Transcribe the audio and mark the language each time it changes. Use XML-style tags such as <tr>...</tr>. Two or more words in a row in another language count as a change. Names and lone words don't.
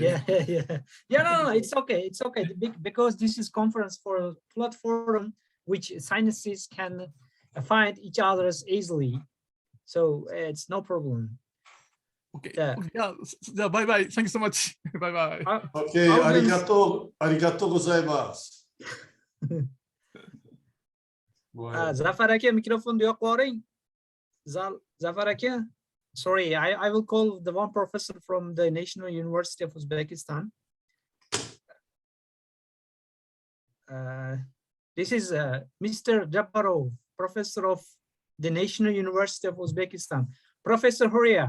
<en>No, it's okay. It's okay because this is conference for a platform which scientists can find each other's easily. So it's no problem. Okay. Yeah, bye bye. Thank you so much. Bye bye.</en> <ja>Okay, ありがとうございます.</ja> <uz>Zafar aka mikrofonni yoqib yuboring. Zafar aka,</uz> <en>sorry, I will call the one professor from the National University of Uzbekistan. This is Mr. Jabbarov, professor of the National University of Uzbekistan. Professor Horia.</en>